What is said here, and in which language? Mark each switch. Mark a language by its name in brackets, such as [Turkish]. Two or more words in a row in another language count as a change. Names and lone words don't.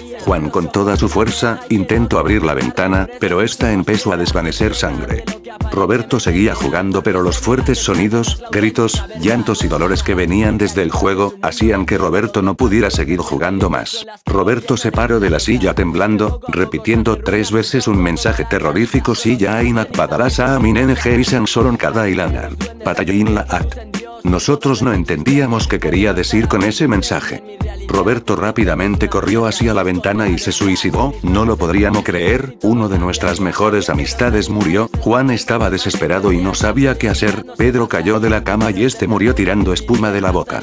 [Spanish] Juan con toda su fuerza, intento abrir la ventana, pero esta empezó a desvanecer sangre. Roberto seguía jugando pero los fuertes sonidos, gritos, llantos y dolores que venían desde el juego, hacían que Roberto no pudiera seguir jugando más. Roberto se paró de la silla temblando, repitiendo 3 veces un mensaje terrorífico: silla ainak padarasa aminen geisan solon kada ilanar. Patayin la at. Nosotros no entendíamos qué quería decir con ese mensaje. Roberto rápidamente corrió hacia la ventana y se suicidó. No lo podríamos creer, uno de nuestras mejores amistades murió. Juan estaba desesperado y no sabía qué hacer. Pedro cayó de la cama y este murió tirando espuma de la boca.